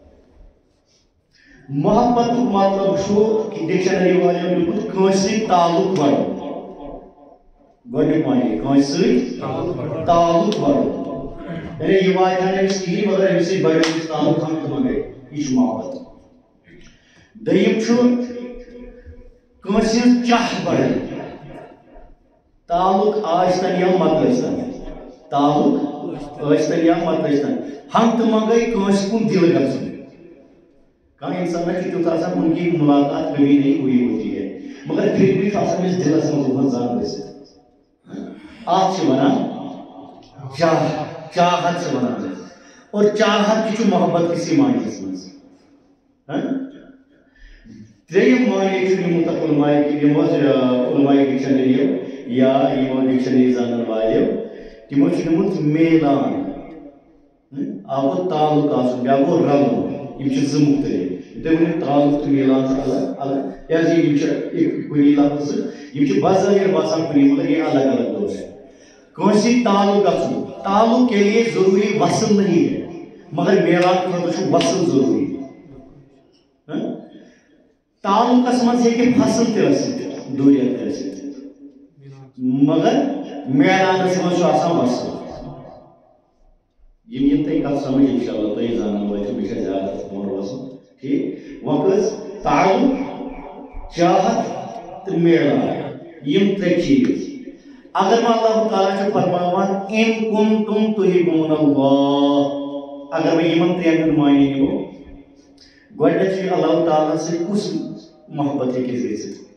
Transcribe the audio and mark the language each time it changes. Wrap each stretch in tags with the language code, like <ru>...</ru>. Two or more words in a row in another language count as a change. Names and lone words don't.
<ks>محبتُک مطلب چھُ کہ ڈکشنری والیو لیوٗکھمُت کٲنٛسہِ سۭتۍ تعلق بڑُن گۄڈنیُک معنی کٲنٛسہِ سۭتۍ تعلق بڑُن یعنی یہ واتہِ ہا أمِس کِہیٖنۍ مگر أمِس سۭتۍ بڑیو أمِس تعلق ہنگتہٕ منگے یہِ چھُ محبت دوٚیِم چھُ کٲنٛسہِ ہٕنٛز چاہ بڑٕنۍ تعلق ٲسۍتن یا مت ٲسۍتن تعلق ٲسۍتن یا مت ٲسۍتن ہنگتہٕ منگے کٲنٛسہِ کُن دل گژھُن کانٛہہ انسان چھُ تیُتھ آسان</ks> <ur>ان کی ملاقات کبھی نہیں ہوئی ہوتی ہے</ur> <ks>مگر پھر بھی چھُ آسان أمِس دلس منٛز وُپھن زن گٔژھِتھ اتھ چھِ ونان چاہت چھِ ونان اور چاہت تہِ چھُ محبت کِسی معنیَس منٛز ترٛیٚیِم معنی چھُ نِمُت اکھ علماء ڈکشنریو یا یِمو ڈکشنری زانن والیو تِمو چھُ نِمُت میلان اکھ گوٚو تعلق آسُن بیٛاکھ گوٚو رلُن یِم چھِ زٕ مختلف تُہۍ ؤنِو تعلق تہٕ میلان چھُ الگ الگ کیٛازِ یِم چھِ کُنی لفظ یِم چھِ بظٲہر باسان کُنی مگر</ks> <ur>یہ الگ الگ دو ہے</ur> <ks>کٲنٛسہِ سۭتۍ تعلق گژھُن</ks> <ur>تعلق کے لیے ضروری وصل نہیں ہے</ur> <ks>مگر میلان خٲطرٕ چھُ وصل ضروری تعلقس منٛز ہیٚکہِ فصل تہِ ٲسِتھ دوٗریت تہِ ٲسِتھ مگر میلانس منٛز چھُ آسان وصل یِم تۄہہِ کتھ سمجھ انشاءاللہ تُہۍ زانن وٲتِو بہٕ چھُس زیادٕ فون روزان ٹھیٖک وۄنۍ کٔژ تعلق چاہت تہٕ میلان یِم ترٛےٚ چیٖز اگر وۄنۍ اللہ تعالیٰ چھُ فرماوان</ks> <ar>اِن کُنتُم تُحِبوٗنَ اللّٰہ</ar> <ks>اگر وۄنۍ یِمن ترٛٮ۪ن ہُنٛد معنی نِمو گۄڈنیٚتھ چھُ اللہ تعالیٰ سۭتۍ کُس محبت ہیٚکہِ گٔژھِتھ</ks>